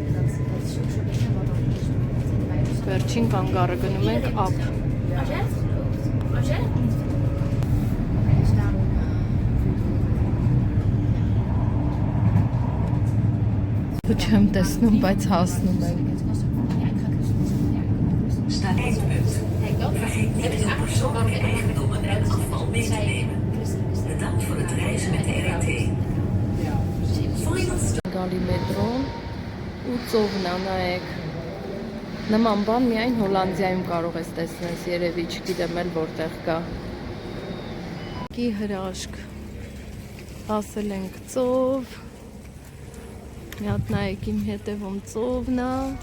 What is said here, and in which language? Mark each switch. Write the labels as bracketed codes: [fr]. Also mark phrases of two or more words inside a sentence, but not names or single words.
[hy] Վերջին կանգառը գնում ենք ապ։ Չեմ տեսնում, բայց հասնում եմ։ [nl] Vergeet niet uw persoonlijke eigendommen en afval mee te nemen. Bedankt voor het reizen met de RET. [hy] Գալի մետրոն ու ծովն ա նայեք։ Նման բան միայն Հոլանդիայում կարող ես տեսնել, երևի չգիտեմ էլ որտեղ կա։ Կի հրաշք։ Հասել ենք ծով։ Մի հատ նայեք իմ հետևում ծովն ա։